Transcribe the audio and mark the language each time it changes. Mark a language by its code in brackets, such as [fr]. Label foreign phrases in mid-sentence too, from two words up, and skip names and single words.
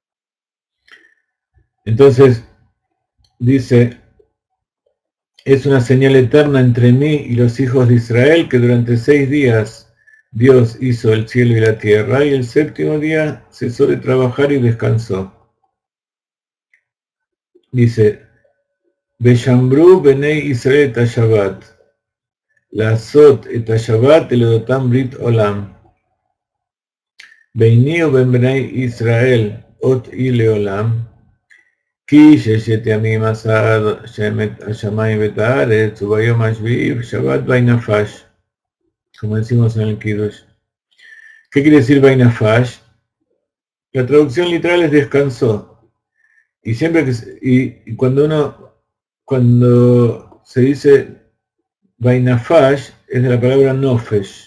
[es] Entonces, dice, es una señal eterna entre mí y los hijos de Israel que durante 6 días Dios hizo el cielo y la tierra, y el séptimo día cesó de trabajar y descansó. Dice, [he] ושמרו בני ישראל את השבת, לעשות את השבת לדרתם ברית עולם, ביני ובין בני ישראל אות לעולם, כי ששת ימים עשה השמיים ואת הארץ, וביום השביעי ושבת וינפש, [es] como decimos en el Kiddush. ¿Qué quiere decir Vainafash? La traducción literal es descansó. Y siempre que cuando se dice Vainafash es de la palabra Nofesh.